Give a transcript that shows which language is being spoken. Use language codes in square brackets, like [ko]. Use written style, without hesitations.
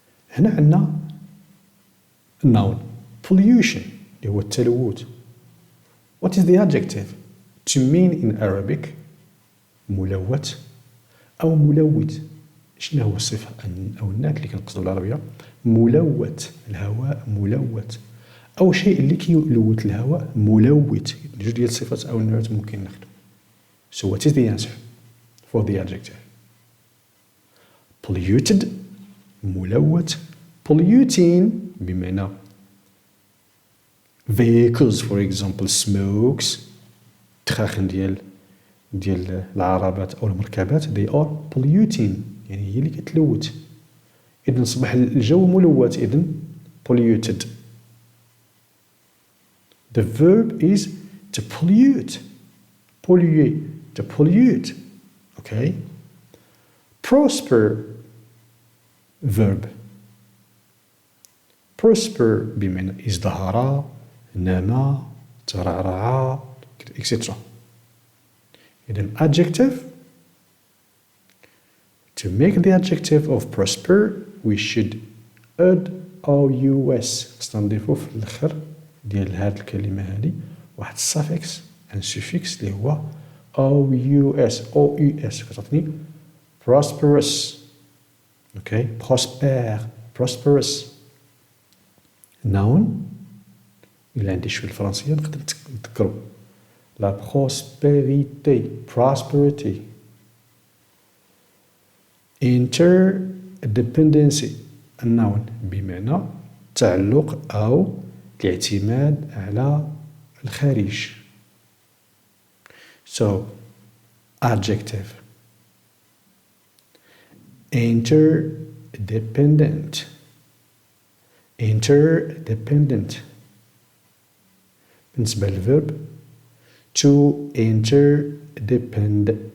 [ar] هنا عندنا النون pollution اللي هو التلوث. [en] what is the adjective to mean in Arabic؟ [ar] ملوث أو ملوث. شنو هو الصفة أو النعت اللي كنقصدو بالعربية؟ ملوث، الهواء ملوث أو شيء اللي كيلوث الهواء ملوث. جوج ديال الصفات أو النعت ممكن ناخدو. [en] So what is the answer for the adjective؟ polluted [ar] ملوث، [en] polluting [ar] بمعنى [en] vehicles for example smokes [ar] تخاخن ديال العربات أو المركبات [en] they are polluting [ar] يعني هي اللي كتلوث. إذن صبح الجو ملوث إذن polluted. [en] The verb is to pollute. polluer to pollute. Okay? prosper verb. [ar] prosper بمعنى ازدهر، نما، ترعرع etc. إذن adjective. [en] To make the adjective of prosper, we should add OUS. [ar] نضيفو في الآخر ديال هاد الكلمة هادي واحد suffix and suffix اللي هو OUS كتعطيني prosperous. [en] Okay? prosper prosperous. [ar] noun إلا عندي شوية الفرنسية نقدر نذكرو la prospérité prosperity. interdependency النون بمعنى تعلق أو الاعتماد على الخارج. [en] so adjective interdependent [ar] بالنسبة للفيرب [en] to interdepend.